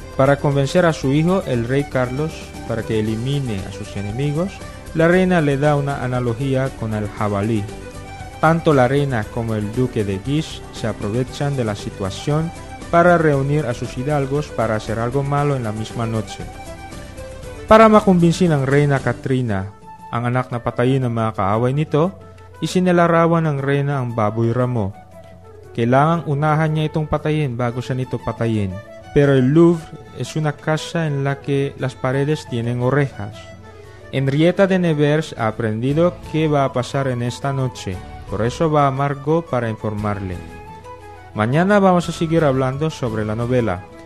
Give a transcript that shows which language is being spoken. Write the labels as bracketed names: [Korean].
[Spanish] Para convencer a su hijo, el rey Carlos, para que elimine a sus enemigos, la reina le da una analogía con el jabalí. Tanto la reina como el duque de Guiche se aprovechan de la situación para reunir a sus hidalgos para hacer algo malo en la misma noche. [Filipino] Para makumbinsin ang reina Katrina, ang anak na patay ng mga kaaway nito, isinilarawan ng reina ang baboy Ramo. Kailangang unahan niya itong patayin bago siya nito patayin. [Spanish] Pero el Louvre es una casa en la que las paredes tienen orejas. Henrietta de Nevers ha aprendido qué va a pasar en esta noche, por eso va a Margot para informarle. Mañana vamos a seguir hablando sobre la novela.